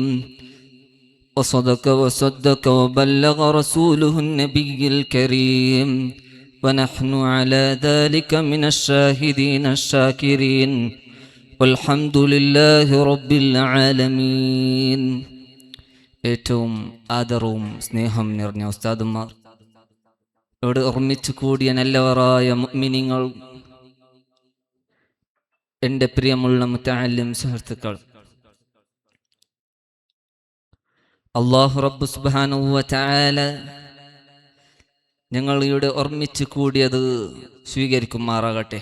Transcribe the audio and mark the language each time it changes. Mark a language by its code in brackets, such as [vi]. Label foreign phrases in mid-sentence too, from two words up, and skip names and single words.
[ar] وصدق وصدق وبلغ رسوله النبي الكريم. ونحن على ذلك من الشاهدين الشاكرين. والحمد لله رب العالمين. [ml] ഏറ്റവും ആദരവും സ്നേഹം നിറഞ്ഞ ഉസ്താദുമാർ, ഇവിടെ ഓർമ്മിച്ചു കൂടിയ നല്ലവരായ മുഅ്മിനീങ്ങൾ, എൻ്റെ പ്രിയമുള്ള മുതഅല്ലിം സുഹൃത്തുക്കൾ, അല്ലാഹു റബ്ബ് [ar] سبحانه وتعالى [ml] ഞങ്ങൾ ഇവിടെ ഓർമ്മിച്ചു കൂടിയത് സ്വീകരിക്കുമാറാകട്ടെ.